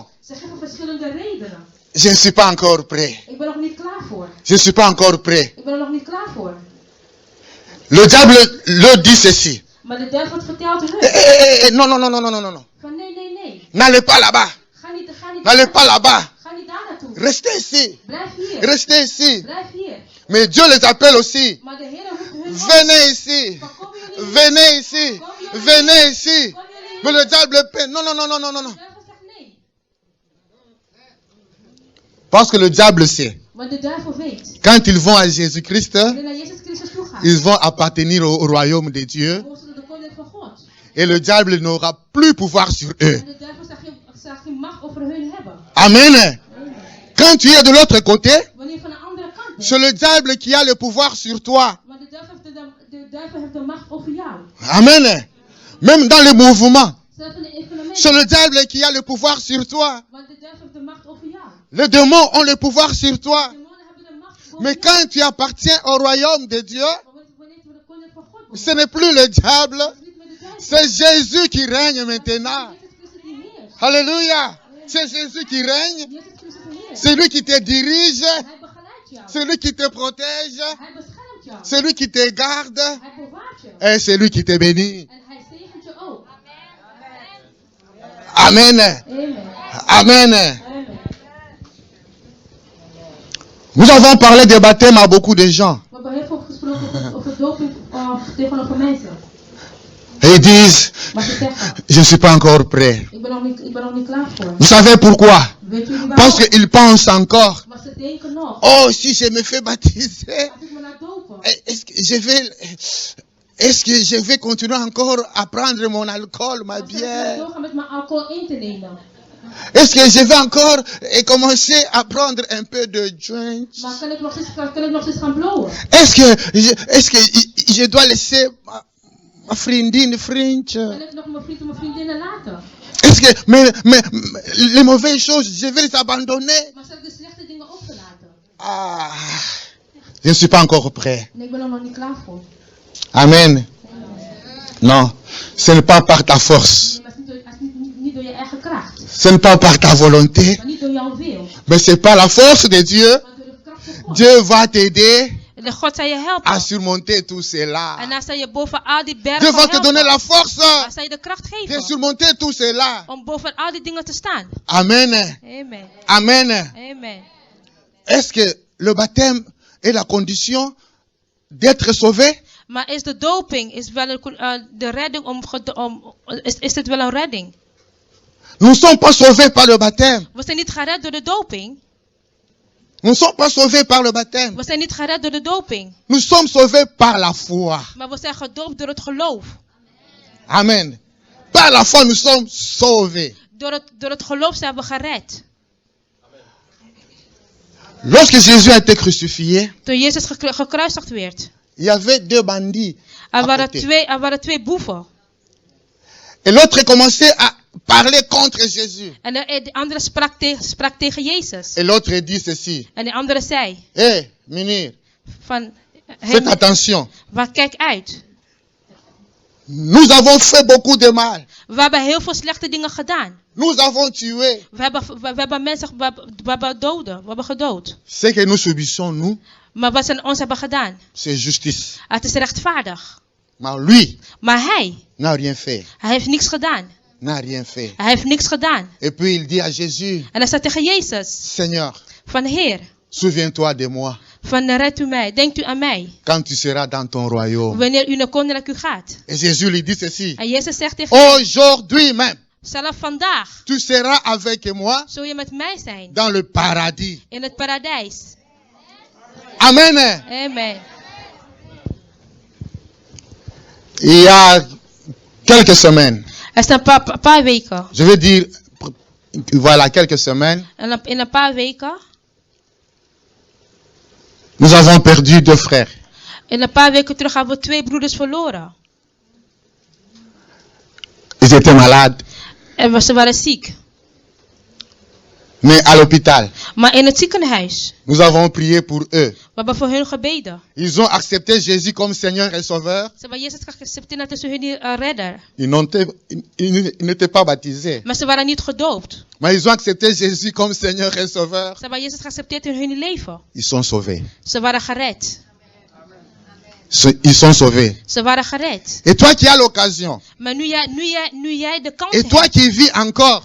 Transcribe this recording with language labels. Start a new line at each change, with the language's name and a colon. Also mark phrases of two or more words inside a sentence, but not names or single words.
Dutch: Ze geven verschillende redenen.
French: Je ne suis pas encore prêt.
Dutch: Ik ben nog niet klaar voor.
French: Je ne suis pas encore prêt.
Dutch: Ik ben er nog niet klaar voor.
French: Le diable le dit ceci.
Dutch: Maar de duivel vertelt hun.
French: Non, non, non, non, non, non, non.
Dutch: Van nee.
French: N'allez pas là-bas.
Dutch: Ga niet
French: N'allez pas là-bas.
Dutch: Ga niet daar naartoe.
French: Restez ici.
Dutch: Blijf hier.
French: Restez ici.
Dutch: Blijf hier.
French: Mais Dieu les appelle aussi.
Dutch: Maar de Heer roept hun op.
French: Venez ici.
Dutch: Van kom jullie.
French: Venez ici. Venez ici.
Dutch: Kom jullie.
French: Mais le diable peine. Non, non, non, non, non, non, non.
Dutch: De duivel zegt nee.
French: Parce que le diable sait.
Dutch: Want de duivel weet.
French: Quand ils vont à Jésus-Christ,
Dutch: Wanneer naar Jezus Christus toe gaat.
French: ils vont appartenir au royaume de Dieu.
Dutch: Horen ze de koning van God.
French: Et le diable n'aura plus pouvoir sur eux.
Dutch: En de duivel zal geen macht over hun hebben.
French: Amen.
Dutch: Amen.
French: Quand tu es de l'autre côté,
Dutch: Wanneer je van de andere kant bent.
French: c'est le diable qui a le pouvoir sur toi.
Dutch: Maar de duivel heeft de macht over jou.
French: Amen. Même dans le mouvement,
Dutch: Zelfs in de evenementen.
French: c'est le diable qui a le pouvoir sur toi.
Dutch: Want de duivel heeft de macht over jou.
French: Les démons ont le pouvoir sur toi.
Dutch: De demonen hebben de macht over
French: Mais
Dutch: jou.
French: quand tu appartiens au royaume de Dieu,
Dutch: Maar wanneer je de koning van God bent.
French: ce n'est plus le diable,
Dutch: Het is niet meer de duivel.
French: c'est Jésus qui règne maintenant.
Dutch: Jezus Christus die heerst.
French: Alléluia. C'est Jésus qui règne.
Dutch: Jezus Christus die heerst.
French: C'est lui qui te dirige.
Dutch: Hij begeleidt jou.
French: C'est lui qui te protège.
Dutch: Hij beschermt jou.
French: C'est lui qui te garde.
Dutch: Hij bewaart je.
French: Et c'est lui qui te bénit.
Dutch: En hij zegent je ook.
French: Amen.
Dutch: Amen.
French: Amen.
Dutch: Amen.
French: Nous avons parlé de baptême à beaucoup de gens.
Dutch: We hebben heel veel gesproken over doping tegenover mensen.
French: Et ils disent,
Dutch: Maar ze zeggen,
French: je ne suis pas encore prêt.
Dutch: ik ben nog niet klaar voor.
French: Vous savez pourquoi?
Dutch: Weet jullie
French: Parce
Dutch: waarom?
French: qu'ils pensent encore,
Dutch: Maar ze denken nog.
French: oh, si je me fais baptiser,
Dutch: Als ik me laat dopen.
French: est-ce que je vais continuer encore à prendre mon alcool, ma
Dutch: Dan zal ik
French: bière?
Dutch: doorgaan met mijn alcohol in te nemen.
French: Est-ce que je vais encore commencer à prendre un peu de joint?
Dutch: Maar kan ik nog steeds gaan blowen?
French: Est-ce que je dois laisser ma
Dutch: vriendin, vriendje? Kan ik nog mijn vriend en mijn vriendinnen laten?
French: Est-ce que les mauvaises choses, je vais les abandonner?
Dutch: Maar zal ik de slechte dingen overlaten?
French: Ah, je ne suis pas encore prêt.
Dutch: Nee, ik ben er nog niet klaar voor.
French: Amen. Non, ce n'est pas par ta force.
Dutch: Nee, maar het is niet door je eigen kracht.
French: Ce n'est pas par ta volonté.
Dutch: Maar niet door jouw wil.
French: Mais c'est par la force de Dieu.
Dutch: Maar door de kracht van God.
French: Dieu va t'aider
Dutch: De God zal je helpen.
French: à surmonter tout cela.
Dutch: En hij zal je boven al die bergen
French: Dieu va te
Dutch: helpen.
French: donner la force
Dutch: Hij zal je de kracht
French: de
Dutch: geven
French: surmonter tout cela.
Dutch: om boven al die dingen te staan.
French: Amen.
Dutch: Amen.
French: Amen.
Dutch: Amen.
French: Est-ce que le baptême est la condition d'être sauvé?
Dutch: Maar is de doping de redding is het wel een redding?
French: Nous ne sommes pas sauvés par le baptême.
Dutch: We zijn niet gered door de doping.
French: Nous ne sommes pas sauvés par le baptême.
Dutch: We zijn niet gered door de doping.
French: Nous sommes sauvés par la foi.
Dutch: Maar we zijn gedoopt door het geloof.
French: Amen. Par la foi, nous sommes sauvés.
Dutch: Door het geloof zijn we gered.
French: Lorsque Jésus a été crucifié,
Dutch: Toen Jezus gekruisigd werd.
French: il y avait deux bandits.
Dutch: Er
French: à côté.
Dutch: waren twee boeven.
French: Et l'autre commençait à parler contre Jésus.
Dutch: En de andere sprak tegen Jezus.
French: Et l'autre dit ceci.
Dutch: En de andere zei.
French: Hé, meneer,
Dutch: Van,
French: faites attention.
Dutch: kijk uit.
French: Nous avons fait beaucoup de mal.
Dutch: We hebben heel veel slechte dingen gedaan.
French: Nous avons tué.
Dutch: We hebben mensen we hebben gedood.
French: Ce que nous subissons, nous,
Dutch: Maar wat ze ons hebben gedaan.
French: c'est justice.
Dutch: Het is rechtvaardig.
French: Mais lui
Dutch: Maar hij
French: n'a rien fait.
Dutch: heeft niks gedaan.
French: N'a rien fait.
Dutch: Hij heeft niks gedaan.
French: Et puis il dit à Jésus,
Dutch: En hij zei tegen Jezus.
French: Seigneur,
Dutch: Van Heer.
French: souviens-toi de moi
Dutch: Van red u mij. Denkt u aan mij.
French: quand tu seras dans ton royaume.
Dutch: Wanneer u naar koninkrijk gaat.
French: Et Jésus lui dit ceci.
Dutch: En Jezus zegt tegen hem.
French: Aujourd'hui même,
Dutch: Zelf vandaag.
French: tu seras avec moi
Dutch: Zul je met mij zijn.
French: dans le paradis.
Dutch: In het paradijs.
French: Amen.
Dutch: Amen.
French: Il y a quelques semaines,
Dutch: Er zijn een paar weken.
French: je veux dire, voilà, quelques semaines,
Dutch: In een paar weken.
French: nous avons perdu deux frères.
Dutch: In een paar weken terug hebben we 2 broeders verloren.
French: Ils étaient malades,
Dutch: En ze waren ziek.
French: mais à l'hôpital.
Dutch: Maar in het ziekenhuis.
French: Nous avons prié pour eux.
Dutch: We hebben voor hun gebeden.
French: Ils ont accepté Jésus comme Seigneur et Sauveur.
Dutch: Ze hebben Jezus geaccepteerd als hun redder.
French: Ils n'étaient pas baptisés.
Dutch: Maar ze waren niet gedoopt.
French: Mais ils ont accepté Jésus comme Seigneur et Sauveur.
Dutch: Ze hebben Jezus geaccepteerd in hun leven.
French: Ils sont sauvés.
Dutch: Ze waren gered.
French: Ils sont sauvés.
Dutch: Ze waren gered.
French: Et toi qui as l'occasion.
Dutch: Maar nu jij de kans
French: Et toi
Dutch: hebt.
French: qui vis encore.